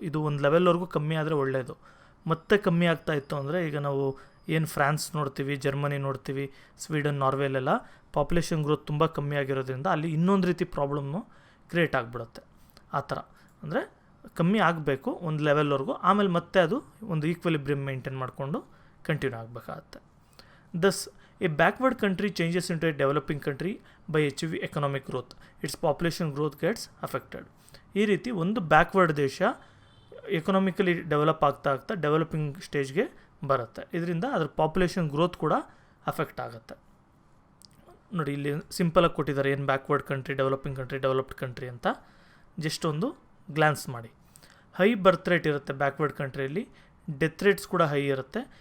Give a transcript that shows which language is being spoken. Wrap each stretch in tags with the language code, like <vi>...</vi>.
<kn>ಇದು ಒಂದು ಲೆವೆಲ್ವರೆಗೂ ಕಮ್ಮಿ ಆದರೆ ಒಳ್ಳೆಯದು. ಮತ್ತೆ ಕಮ್ಮಿ ಆಗ್ತಾ ಇತ್ತು ಅಂದರೆ, ಈಗ ನಾವು ಏನು ಫ್ರಾನ್ಸ್ ನೋಡ್ತೀವಿ, ಜರ್ಮನಿ ನೋಡ್ತೀವಿ, ಸ್ವೀಡನ್, ನಾರ್ವೆಲೆಲ್ಲ ಪಾಪ್ಯುಲೇಷನ್ ಗ್ರೋತ್ ತುಂಬ ಕಮ್ಮಿ ಆಗಿರೋದ್ರಿಂದ ಅಲ್ಲಿ ಇನ್ನೊಂದು ರೀತಿ ಪ್ರಾಬ್ಲಮ್ಮು ಕ್ರಿಯೇಟ್ ಆಗಿಬಿಡುತ್ತೆ. ಆ ಥರ ಅಂದರೆ ಕಮ್ಮಿ ಆಗಬೇಕು ಒಂದು ಲೆವೆಲ್ವರೆಗೂ, ಆಮೇಲೆ ಮತ್ತೆ ಅದು ಒಂದು ಈಕ್ವಲಿಬ್ರಿಯಮ್ ಮೇಂಟೈನ್ ಮಾಡಿಕೊಂಡು continue ಆಗಬೇಕಾಗತ್ತೆ.</kn> <en>Thus, a backward country changes into a developing country by achieving economic growth. Its population growth gets affected.</en> <kn>ಈ ರೀತಿ ಒಂದು ಬ್ಯಾಕ್ವರ್ಡ್ ದೇಶ ಎಕನಾಮಿಕಲಿ ಡೆವಲಪ್ ಆಗ್ತಾ ಆಗ್ತಾ ಡೆವಲಪಿಂಗ್ ಸ್ಟೇಜ್ಗೆ ಬರುತ್ತೆ. ಇದರಿಂದ ಅದರ ಪಾಪ್ಯುಲೇಷನ್ ಗ್ರೋತ್ ಕೂಡ ಅಫೆಕ್ಟ್ ಆಗುತ್ತೆ. ನೋಡಿ, ಇಲ್ಲಿ ಸಿಂಪಲಾಗಿ ಕೊಟ್ಟಿದ್ದಾರೆ ಏನು backward country, developing country, developed country ಅಂತ. ಜಸ್ಟ್ ಒಂದು ಗ್ಲಾನ್ಸ್ ಮಾಡಿ. ಹೈ ಬರ್ತ್ ರೇಟ್ ಇರುತ್ತೆ ಬ್ಯಾಕ್ವರ್ಡ್ ಕಂಟ್ರಿಯಲ್ಲಿ, ಡೆತ್ ರೇಟ್ಸ್ ಕೂಡ ಹೈ ಇರುತ್ತೆ.</kn>